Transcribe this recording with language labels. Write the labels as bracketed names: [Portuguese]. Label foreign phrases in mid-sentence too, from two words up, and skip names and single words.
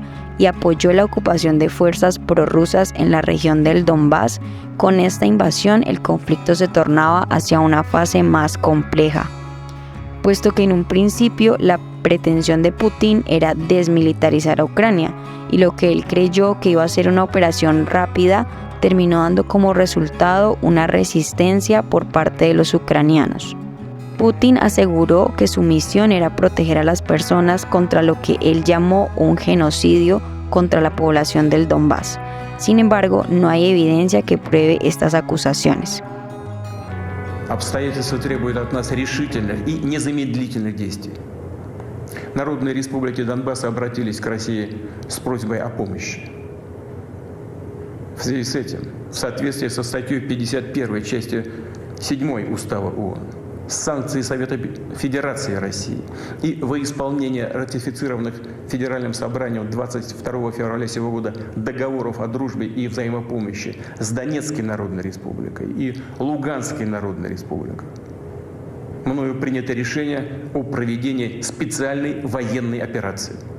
[Spanish] y apoyó la ocupación de fuerzas prorrusas en la región del Donbass, con esta invasión el conflicto se tornaba hacia una fase más compleja, puesto que en un principio la pretensión de Putin era desmilitarizar a Ucrania, y lo que él creyó que iba a ser una operación rápida terminó dando como resultado una resistencia por parte de los ucranianos. Putin aseguró que su misión era proteger a las personas contra lo que él llamó un genocidio contra la población del Donbass. Sin embargo, no hay evidencia que pruebe estas acusaciones. [Russian] Обстоятельства требуют от нас решительных и незамедлительных действий. Народные республики Донбасса обратились к России с просьбой о помощи. В связи с этим, в соответствии со статьей 51 части 7 Устава ООН, санкции Совета Федерации России и во исполнение ратифицированных Федеральным собранием 22 февраля сего года договоров о дружбе и взаимопомощи с Донецкой Народной Республикой и Луганской Народной Республикой, мною принято решение о проведении специальной военной операции.